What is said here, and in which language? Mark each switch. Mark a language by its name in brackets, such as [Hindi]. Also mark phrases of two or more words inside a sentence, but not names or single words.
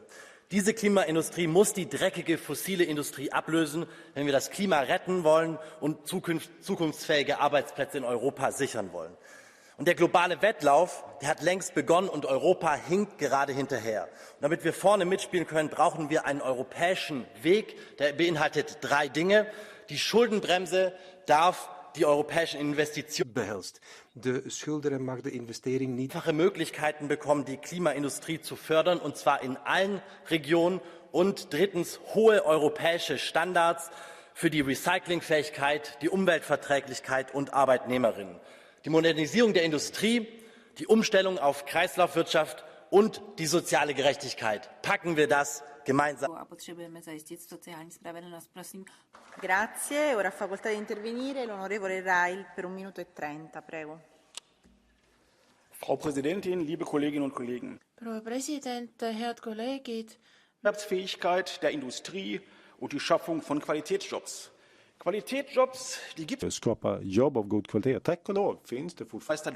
[German] Diese Klimaindustrie muss die dreckige fossile Industrie ablösen, wenn wir das Klima retten wollen und zukunftsfähige Arbeitsplätze in Europa sichern wollen. Und der globale Wettlauf, der hat längst begonnen und Europa hinkt gerade hinterher. Und damit wir vorne mitspielen können, brauchen wir einen europäischen Weg, der beinhaltet 3 Dinge. Die Schuldenbremse darf die europäischen Investitionen behelst. [Dutch] De schulden mag de investering niet. [German] Einfache Möglichkeiten bekommen, die Klimaindustrie zu fördern, und zwar in allen Regionen. Und drittens hohe europäische Standards für die Recyclingfähigkeit, die Umweltverträglichkeit und Arbeitnehmerinnen. Die Modernisierung der Industrie, die Umstellung auf Kreislaufwirtschaft und die soziale Gerechtigkeit. Packen wir das gemeinsam. [Italian] Grazie. Ora ha facoltà di intervenire l'onorevole Reil per 1 minuto e 30. Prego. [German] Frau Präsidentin, liebe Kolleginnen und Kollegen! [Estonian] Proua president, head kolleegid. [German] Wettbewerbsfähigkeit der Industrie und die Schaffung von Qualitätsjobs. Qualitätsjobs, die gibt es. [Swedish] Skapa jobb av god kvalitet. Tack och lov finns det fortfarande.